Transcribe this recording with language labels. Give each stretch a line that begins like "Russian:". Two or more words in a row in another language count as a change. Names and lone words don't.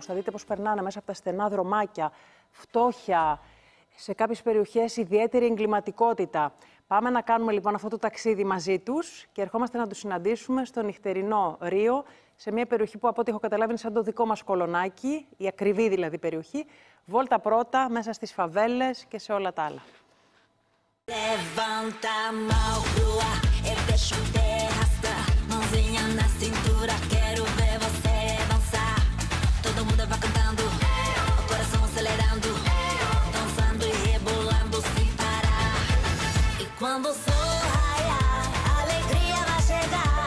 Greek: Θα δείτε πώς περνάνε μέσα από τα στενά δρομάκια, φτώχεια, σε κάποιες περιοχές ιδιαίτερη εγκληματικότητα. Πάμε να κάνουμε λοιπόν αυτό το ταξίδι μαζί τους και ερχόμαστε να τους συναντήσουμε στο νυχτερινό Ρίο, σε μια περιοχή που από ό,τι έχω καταλάβει είναι σαν το δικό μας Κολονάκι, η ακριβή δηλαδή περιοχή, βόλτα πρώτα μέσα στις φαβέλες και σε όλα τα άλλα.
Portuguese: Quando o sol raiar, a alegria vai chegar.